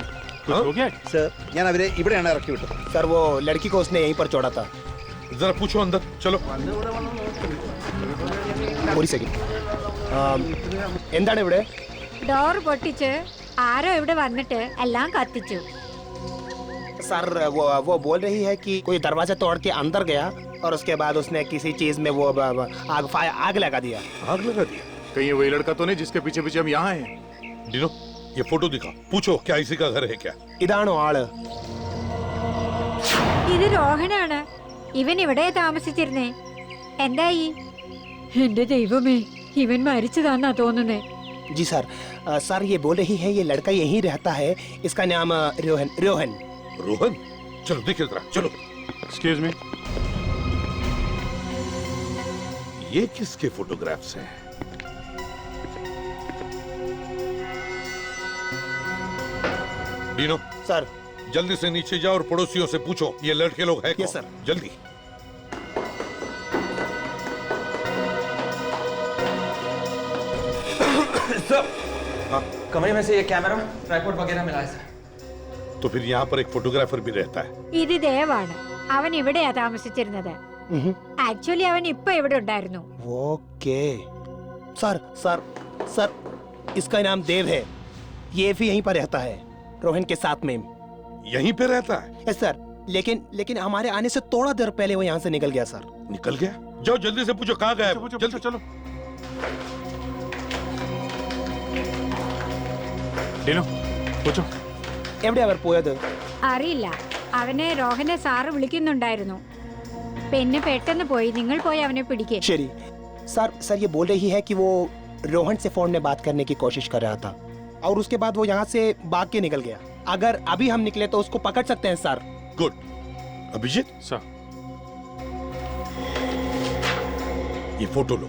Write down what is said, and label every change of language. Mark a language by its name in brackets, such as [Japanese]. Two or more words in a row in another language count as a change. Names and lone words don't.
[Hindi] कुछ हो गया? [Malayalam] സർ, ഞാൻ അവരെ ഇവിടെയാണ് ഇറക്കി വിട്ടത്. [Hindi] सर वो लड़की को उसने यहीं पर छोड़ा था। जरा पूछो अंदर। चलो [Malayalam] ഒരു സെക്കൻഡ്. എന്താണ് ഇവിടെ? ഡോർ പൊട്ടിച്ച് ആരോ ഇവിടെ വന്നിട്ട് എല്ലാം കത്തിച്ചു. [Hindi] सर वो बोल रही है कि कोई दरवाजा तोड़ के अंदर गया और उसके बाद उसने किसी चीज में वो आग लगा दिया। आग लगा दिया? कहीं वही लड़का तो नहीं जिसके पीछे पीछे हम यहाँ हैं? डीनो, ये फोटो दिखा, पूछो क्या इसी का घर है क्या? [Malayalam] ഇതാണോ ആള്? ഇത് രോഹനാണ്. ഇവൻ ഇവിടെ താമസിച്ചിരുന്നേ. എന്തായി? എന്റെ ദൈവമേ, ഇവൻ മരിച്ചതാന്നാ തോന്നുന്നേ. [Hindi] जी सर, सर ये बोल रही है ये लड़का यहीं रहता है, इसका नाम रोहन। रोहन? चलो देखिए जरा, चलो। [English] excuse me, [Hindi] ये किसके फोटोग्राफ्स हैं? डीनो सर, जल्दी से नीचे जाओ और पड़ोसियों से पूछो ये लड़के लोग हैं कौन? [English] yes sir. [Hindi] जल्दी। सर, हाँ? कमरे में से ये [English] camera tripod [Hindi] वगैरह मिला है सर। तो फिर यहाँ पर एक फोटोग्राफर भी रहता है? [Malayalam] ഇത് ദേവാണ്. അവൻ ഇവിടെയാ താമസിച്ചിരുന്നത്. ആക്ച്വലി അവൻ ഇപ്പൊ ഇവിടെ ഉണ്ടായിരുന്നു. [English] OK sir, [Hindi] सर सर इसका नाम देव है, ये भी यहीं पर रहता है रोहन के साथ में। यहीं पे रहता है? [English] yes sir, [Hindi] लेकिन हमारे आने से थोड़ा देर पहले वो यहाँ से निकल गया सर। निकल गया? जाओ जल्दी से पूछो कहाँ गया? जल्दी चलो। डीनो, पूछो। [Malayalam] എവിടെ അവർ പോയത്? അറിയില്ല. അവനെ രോഹനെ സാറ് വിളിക്കുന്നുണ്ടായിരുന്നു. പിന്നെ പെട്ടെന്ന് പോയി. നിങ്ങൾ പോയി അവനെ പിടിക്കേ. [Hindi] ശരി सर ये बोल रही है कि वो रोहन से फोन में बात करने की कोशिश कर रहा था और उसके बाद वो यहाँ से भाग के निकल गया। अगर अभी हम निकले तो उसको पकड़ सकते हैं सर। गुड। अभिजीत सर, ये फोटो लो।